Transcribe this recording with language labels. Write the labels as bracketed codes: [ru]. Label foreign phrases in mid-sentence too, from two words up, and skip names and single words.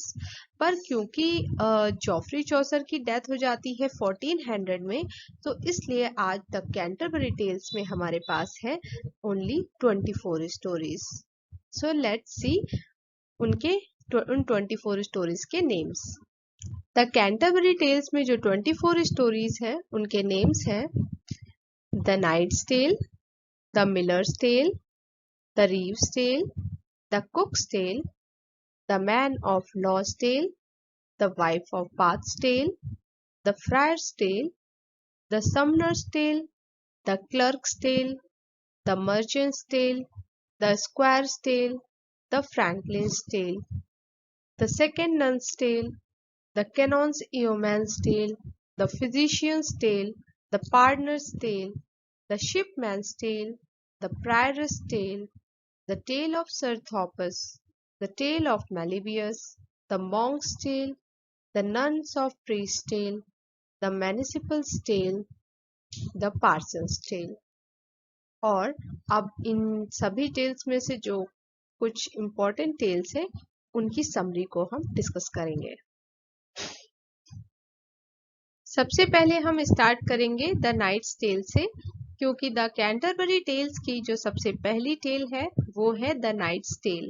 [hi] पर क्योंकि जॉफ्री चौसर की डेथ हो जाती है 1400 में, तो इसलिए आज तक कैंटरबरी टेल्स में हमारे पास है [en] only 24 stories. so let's see उन 24 स्टोरीज के नेम्स। [hi] द कैंटरबरी टेल्स में जो 24 स्टोरीज हैं उनके नेम्स हैं द नाइट्स टेल, द मिलर्स टेल, द रीव्स टेल, द कुक्स टेल, द मैन ऑफ लॉस टेल, द वाइफ ऑफ बाथ्स टेल, द फ्रायर्स टेल, द समनर्स टेल, द क्लर्क्स टेल, द मर्चेंट्स टेल, द स्क्वायर्स टेल, द फ्रैंकलिन्स टेल, द सेकेंड नन्स टेल, the canon's yeoman's tale, the physician's tale, the pardoner's tale, the shipman's tale, the prioress tale, the tale of Sir Thopas, the tale of Malibius, the monk's tale, the nuns of priest's tale, the municipal's tale, the parson's tale। और अब इन सभी टेल्स में से जो कुछ [en] important tales [hi] है उनकी समरी को हम डिस्कस करेंगे। सबसे पहले हम स्टार्ट करेंगे द नाइट्स टेल से, क्योंकि द कैंटरबरी टेल्स की जो सबसे पहली टेल है वो है द नाइट्स टेल।